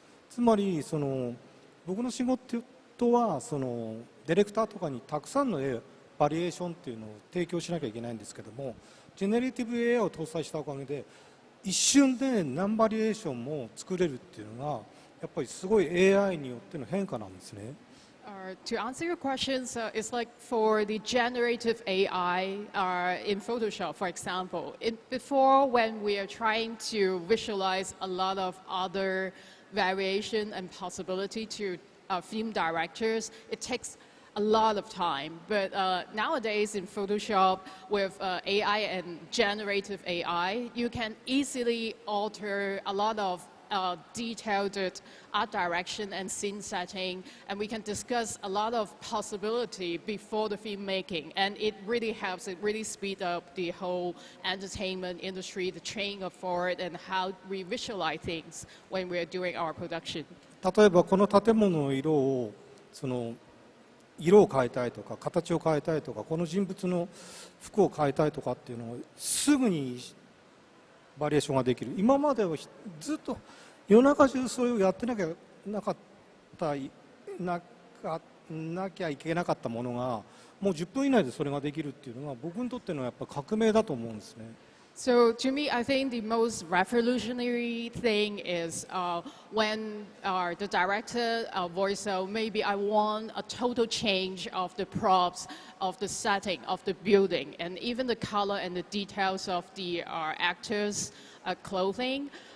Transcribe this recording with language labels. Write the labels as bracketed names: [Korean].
[Japanese] つまり僕の仕事はディレクターとかにたくさんのバリエーションっていうのを提供しなきゃいけないんですけども、ジェネレティブ AI を搭載したおかげで一瞬で何バリエーションも作れるっていうのがやっぱりすごい AI によっての変化なんですね。 [English] To answer your questions, it's like for the generative AI in Photoshop, for example. Before, when we are trying to visualize a lot of other variation and possibility to film directors, it takes a lot of time. But nowadays in Photoshop, with AI and generative AI, you can easily alter a lot of detailed art direction and scene setting, and we can discuss a lot of possibility before the filmmaking, and it really helps. It really speed up the whole entertainment industry, the chain of thought, and how we visualize things when we are doing our production. [Japanese] 例えばこの建物の色を色を変えたいとか形を変えたいとかこの人物の服を変えたいとかっていうのをすぐにバリエーションができる。今まではずっと夜中中それをやってなきゃいけなかったものがもう10分以内でそれができるっていうのが僕にとってのやっぱ革命だと思うんですね。 [English] So to me, I think the most revolutionary thing is when the director voice out, maybe I want a total change of the props, of the setting, of the building, and even the color and the details of the actors' clothing.